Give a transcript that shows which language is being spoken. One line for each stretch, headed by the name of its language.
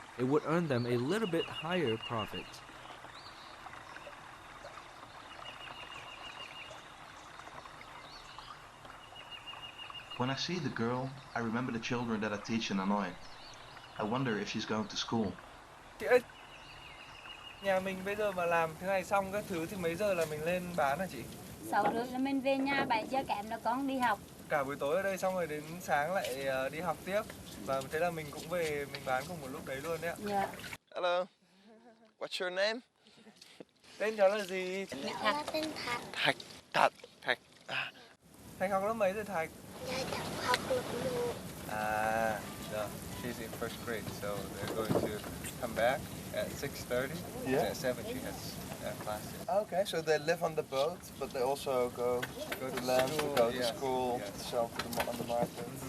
English: It would earn them a little bit higher profit. When I see the girl, I remember the children that I teach in Hanoi. I wonder if she's going to school.
Vietnamese: Chị ơi, nhà mình bây giờ mà làm thế này xong các thứ thì mấy giờ là mình lên bán hả chị? 6 rưỡi là mình về nhà, 7 giờ kém là con đi học. Cả buổi tối ở đây xong rồi đến sáng lại đi học tiếp. Và thế là mình cũng về mình bán cùng một lúc đấy luôn đấy ạ. Dạ.
English: Hello. What's your name?
Vietnamese: Tên cháu là gì? Là tên Thạch. Thạch. Thạch. Thạch. Thạch học lớp mấy rồi Thạch? Dạ cháu học lớp 1.
English: No. She's in first grade, so they're going to come back at 6:30. Yeah. At 7 she has classes. Okay, so they live on the boat, but they also go to land, to go to school, yeah. to sell on the market.